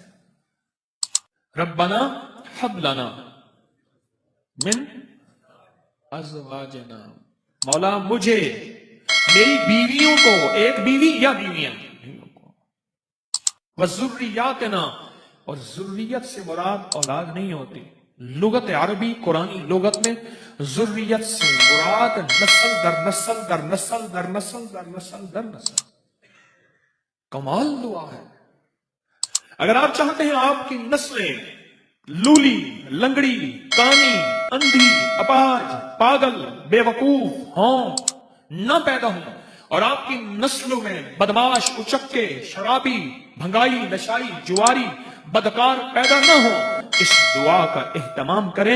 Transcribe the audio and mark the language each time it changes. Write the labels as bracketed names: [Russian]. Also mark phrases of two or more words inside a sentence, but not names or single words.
[Arabic] ربنا ہب لنا من ازواجنا، [Urdu] مولا مجھے، میری بیویوں کو، ایک بیوی یا بیویاں وذریاتنا، اور ذریت سے مراد اولاد نہیں ہوتی، لغت عربی قرآنی لغت میں ذریت سے مراد نسل در نسل در نسل در نسل در نسل در نسل۔ کمال دعا ہے۔ اگر آپ چاہتے ہیں آپ کی نسلیں لولی، لنگڑی، کانی، اندھی، اپاہج، پاگل، بے وقوف ہوں، نہ پیدا ہوں، اور آپ کی نسلوں میں بدماش، اچکے، شرابی، بھنگائی، نشائی، جواری، بدکار پیدا نہ ہو، اس دعا کا اہتمام کریں۔